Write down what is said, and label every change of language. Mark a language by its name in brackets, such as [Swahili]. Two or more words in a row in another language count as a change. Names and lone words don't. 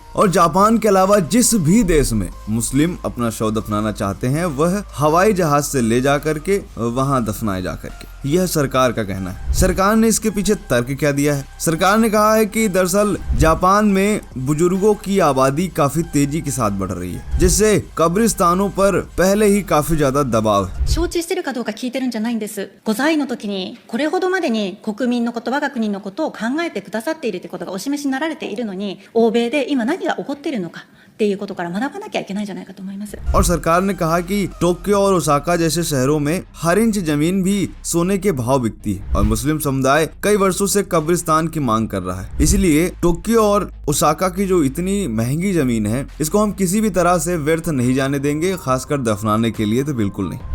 [Hindi] और जापान के अलावा जिस भी देश में मुस्लिम अपना शव दफनाना चाहते हैं वह हवाई जहाज से ले जा करके वहाँ दफनाए जा करके, यह सरकार का कहना है। सरकार ने इसके पीछे तर्क क्या दिया है? सरकार ने कहा है कि दरअसल जापान में बुजुर्गों की आबादी काफी तेजी के साथ बढ़ रही है, जिससे कब्रिस्तानों पर पहले ही काफी ज्यादा दबाव है। [Japanese] 承知してるかどうか聞いてるんじゃないんです。ご在位の時にこれほどまでに国民のこと、我が国のことを考えてくださっているということがお示しになられているのに、欧米で今何が起こっているのかっていうことから学ばなきゃいけないんじゃないかと思います。 [Hindi] और सरकार ने कहा कि टोक्यो और ओसाका जैसे शहरों में हर इंच जमीन भी सोने के भाव बिकती है और मुस्लिम समुदाय कई वर्षों से कब्रिस्तान की मांग कर रहा है। इसलिए टोक्यो और ओसाका की जो इतनी महंगी जमीन है, इसको हम किसी भी तरह से व्यर्थ नहीं जाने देंगे, खासकर दफनाने के लिए तो बिल्कुल नहीं।